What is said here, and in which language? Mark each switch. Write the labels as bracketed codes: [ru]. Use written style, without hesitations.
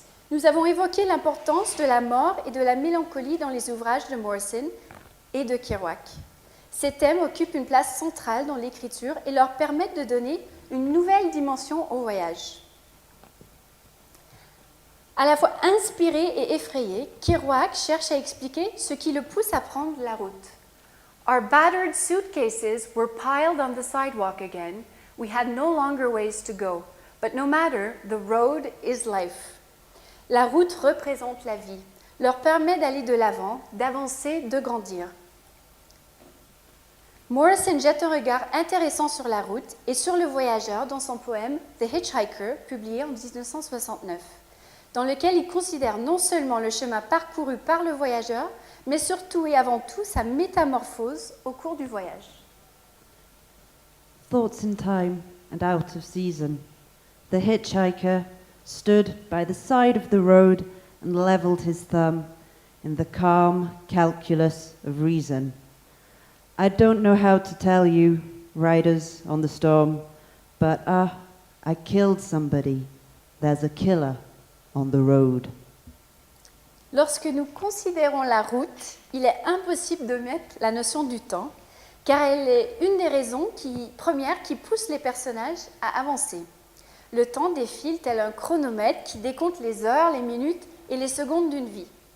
[fr] Nous avons évoqué l'importance de la mort et de la mélancolie dans les ouvrages de Morrison et de Kerouac. Ces thèmes occupent une place centrale dans l'écriture et leur permettent de donner une nouvelle dimension au voyage. À la fois inspiré et effrayé, Kerouac cherche à expliquer ce qui le pousse à prendre la route. [en] Our battered suitcases were piled on the sidewalk again. We had no longer ways to go. But no matter, the road is life. [fr] La route représente la vie, leur permet d'aller de l'avant, d'avancer, de grandir. Morrison jette un regard intéressant sur la route et sur le voyageur dans son poème The Hitchhiker, publié en 1969, dans lequel il considère non seulement le chemin parcouru par le voyageur, mais surtout et avant tout sa métamorphose au cours du voyage. [en] Thoughts in time and out of season. The hitchhiker stood by the side of the road and levelled his thumb in the calm calculus of reason. I don't know how to tell you, riders on the storm, but I killed somebody. There's a killer on the road. [fr] Lorsque nous considérons la route, il est impossible de mettre la notion du temps, car elle est une des raisons premières qui poussent les personnages à avancer. Le temps défile tel un chronomètre qui décompte les heures, les minutes et les secondes d'une vie.